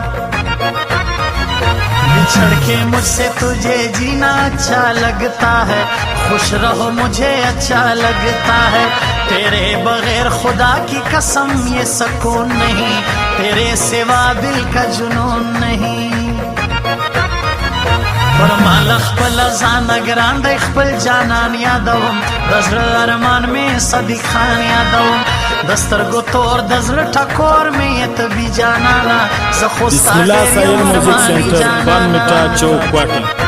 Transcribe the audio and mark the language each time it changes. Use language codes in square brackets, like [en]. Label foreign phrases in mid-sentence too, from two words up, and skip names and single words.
[ur] بچھڑ کے مجھ سے تجھے جینا اچھا لگتا ہے خوش رہو مجھے اچھا لگتا ہے تیرے بغیر خدا کی قسم یہ سکون نہیں تیرے سوا دل کا جنون نہیں [ps] فرمال خپل ځان ګران دی خپل جانان یادوم د زړه ارمان مې صدیق خان یادوم د سترګو تور د زړه ټکور مې طبي جانانا زه خو ستا بسم الله سایل میوزیک سنټر بان میټا چوک کوټه